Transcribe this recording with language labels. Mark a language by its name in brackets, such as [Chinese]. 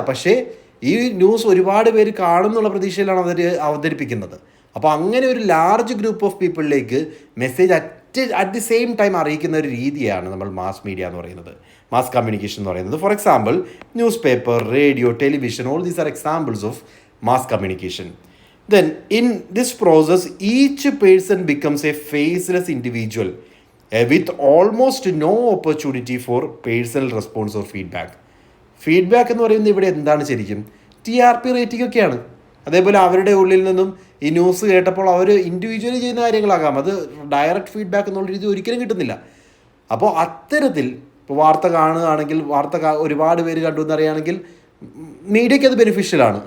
[Malayalam] പക്ഷേ ഈ ന്യൂസ് ഒരുപാട് പേര് കാണുന്നുള്ള പ്രതീക്ഷയിലാണ് അവർ അവതരിപ്പിക്കുന്നത്. അപ്പോൾ അങ്ങനെ ഒരു large group of പീപ്പിളിലേക്ക് message at the same time അറിയിക്കുന്ന ഒരു രീതിയാണ് നമ്മൾ മാസ് മീഡിയ എന്ന് പറയുന്നത്, മാസ് കമ്മ്യൂണിക്കേഷൻ എന്ന് പറയുന്നത്. [English] For example newspaper, radio, television, all these are examples of mass communication. Then in this process each person becomes a faceless individual with almost no opportunity for personal response or feedback. [Malayalam] Feedback എന്ന് പറയുന്നത് ഇവിടെ എന്താണ് ശരിക്കും? TRP rating ഒക്കെയാണ്. അതേപോലെ അവരുടെ ഉള്ളിൽ നിന്നും ഈ ന്യൂസ് കേട്ടപ്പോൾ അവർ ഇൻഡിവിജ്വലി ചെയ്യുന്ന കാര്യങ്ങളാകാം, അത് ഡയറക്റ്റ് ഫീഡ്ബാക്ക് എന്നുള്ള രീതി ഒരിക്കലും കിട്ടുന്നില്ല. അപ്പോൾ അത്തരത്തിൽ ഇപ്പോൾ വാർത്ത കാണുകയാണെങ്കിൽ, ഒരുപാട് പേര് കണ്ടു എന്നറിയുകയാണെങ്കിൽ മീഡിയയ്ക്ക് അത് ബെനിഫിഷ്യലാണ്.